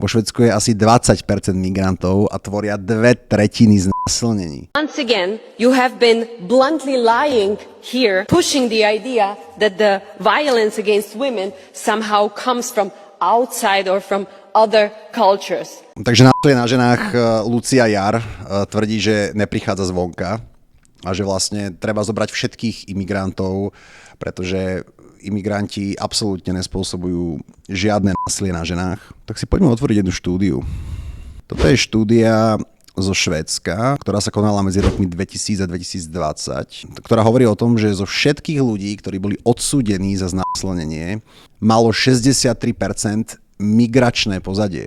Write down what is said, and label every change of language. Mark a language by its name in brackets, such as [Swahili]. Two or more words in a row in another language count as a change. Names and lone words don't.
[Slovak] Vo Švédsku je asi 20% migrantov a tvoria 2/3 znásilnení. [English] Once again, you have been bluntly lying here, pushing the idea that the violence against women somehow comes from outside or from other cultures. [Slovak] Takže násilie na ženách Lucia Jar tvrdí, že neprichádza zvonka a že vlastne treba zobrať všetkých imigrantov, pretože imigranti absolútne nespôsobujú žiadne násilie na ženách. Tak si poďme otvoriť jednu štúdiu. Toto je štúdia zo Švédska, ktorá sa konala medzi rokmi 2000 a 2020, ktorá hovorí o tom, že zo všetkých ľudí, ktorí boli odsúdení za znásilnenie, malo 63% migračné pozadie.